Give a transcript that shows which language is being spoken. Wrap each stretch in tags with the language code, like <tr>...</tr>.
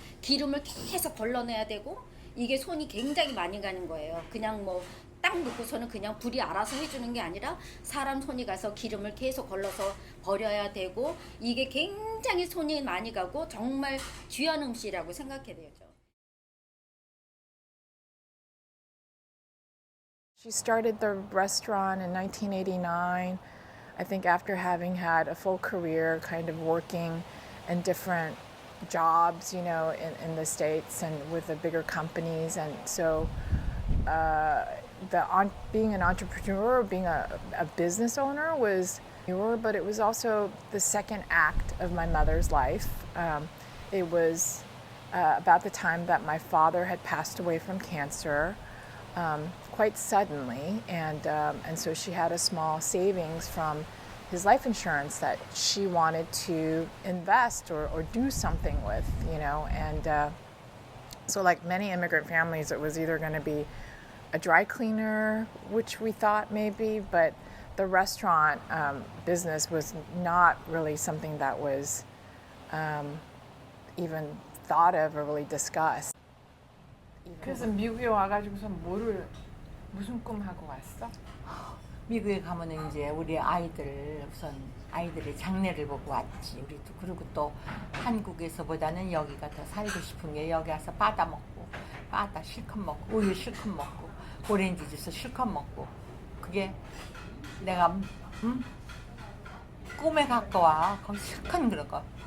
<ko>기름을 계속 걸러내야 되고 이게 손이 굉장히 많이 가는 거예요. 그냥 뭐 딱 넣고서는 그냥 불이 알아서 해주는 게 아니라 사람 손이 가서 기름을 계속 걸러서 버려야 되고 이게 굉장히 손이 많이 가고 정말 귀한 음식이라고 생각해야 되죠.</ko> <en>She started the restaurant in 1989, I think after having had a full career kind of working in different jobs, you know, in the States and with the bigger companies. And so being an entrepreneur, being a business owner was newer, but it was also the second act of my mother's life. It was about the time that my father had passed away from cancer. Quite suddenly, and so she had a small savings from his life insurance that she wanted to invest or do something with, you know, and so like many immigrant families, it was either going to be a dry cleaner, which we thought maybe, but the restaurant business was not really something that was even thought of or really discussed.</en> <ko>그래서 미국에 와가지고서 무슨 꿈 하고 왔어? 미국에 가면은 이제 우리 우선 아이들의 장래를 보고 왔지. 우리도 그리고 또 한국에서보다는 여기가 더 살고 싶은 게 여기 와서 바다 먹고 바다 실컷 먹고 우유 실컷 먹고 오렌지 주스 실컷 먹고 그게 내가 꿈에 갖고 와. 거기 실컷 그런 거.</ko>